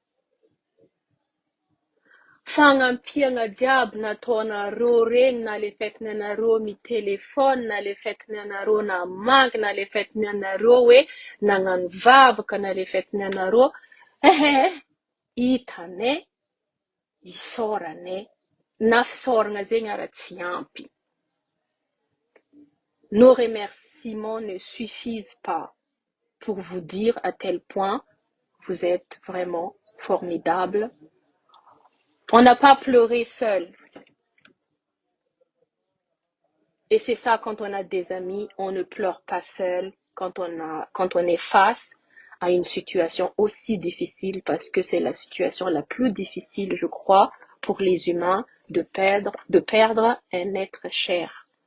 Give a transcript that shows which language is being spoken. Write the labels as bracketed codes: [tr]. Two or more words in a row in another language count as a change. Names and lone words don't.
[mg] Fagnampiagna jiaby nataonareo regny na le fetiny anareo mitelefôny, na le fetiny anareo namaky, na le fetiny anareo hoe nagnano vavaka, na le fetiny anareo Hitanay, isaoranay, na fisaorana zegny ara tsy ampy. [fr] Nos remerciements ne suffisent pas pour vous dire à tel point vous êtes vraiment formidable. On n'a pas pleuré seul. Et c'est ça, quand on a des amis, on ne pleure pas seul quand on est face à une situation aussi difficile, parce que c'est la situation la plus difficile, je crois, pour les humains de perdre un être cher.